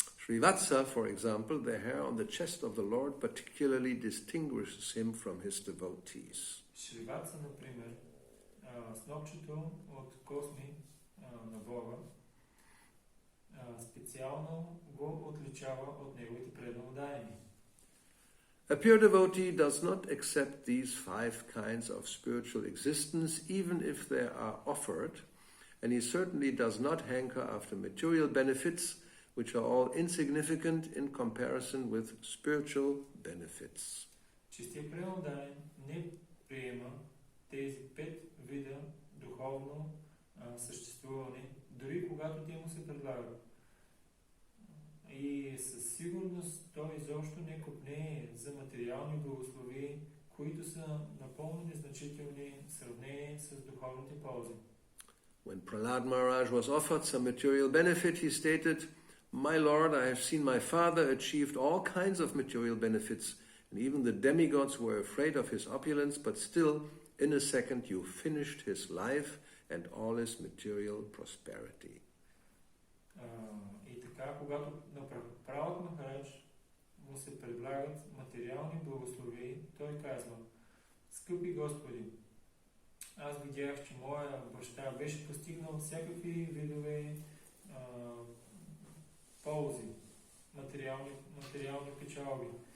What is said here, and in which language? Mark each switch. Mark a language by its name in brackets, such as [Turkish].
[English] Srivatsa, for example, the hair on the chest of the Lord particularly distinguishes him from his devotees. [Bulgarian] Шриватса, например, снопчето от косми на Бога специално го отличава от неговите преданодайни. [English] A pure devotee does not accept these 5 kinds of spiritual existence, even if they are offered, and he certainly does not hanker after material benefits, which are all insignificant in comparison with spiritual benefits. [Bulgarian] Чистият преданодайен не приема тези 5 вида духовно съществуване, дори когато те му се предлагат. И със сигурност той изобщо не копне за материални благослови, които са напълно незначителни в сравнение с духовните ползи. [English] When Prahlad Maharaj was offered some material benefit, he stated, "My Lord, I have seen my father achieved all kinds of material benefits, and even the demigods were afraid of his opulence, but still, in a second, you finished his life and all his material prosperity." [Bulgarian] И така, когато на Пралад Махарадж му се предлагат материални благослови, той казва: "Скъпи Господи, аз видях, че моя баща беше постигнал всякакви видове ползи, материални печалби.